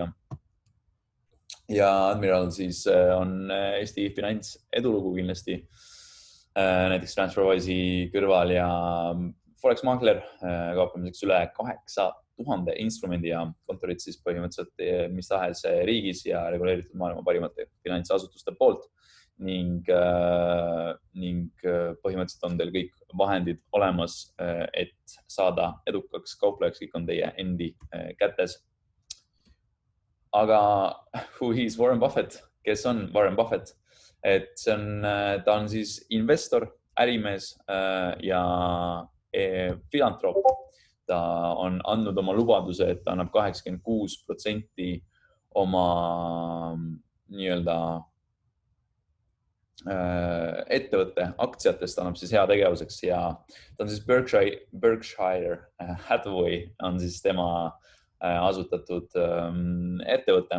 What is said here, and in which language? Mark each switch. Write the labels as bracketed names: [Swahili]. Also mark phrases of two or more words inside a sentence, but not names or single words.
[Estonian] Ja Admiral siis on Eesti finantsedulugu kindlasti, näiteks TransferWise'i kõrval ja Forex Makler kauplemiseks üle 8000 instrumendi ja kontorid siis põhimõtteliselt mis tahes riigis ja reguleeritud maailma parimate finantsasutuste poolt ning põhimõtteliselt on teil kõik vahendid olemas, et saada edukaks kauplejaks, kõik on teie endi kätes. [English] Aga who is Warren Buffett? [Estonian] Kes on Warren Buffett? Ta on siis investor, ärimees ja filantroop. Ta on andnud oma lubaduse, et ta annab 86% oma nii-öelda ettevõtte aktsiatest annab siis hea tegevuseks ja ta on siis Berkshire Hathaway on siis tema asutatud ettevõte.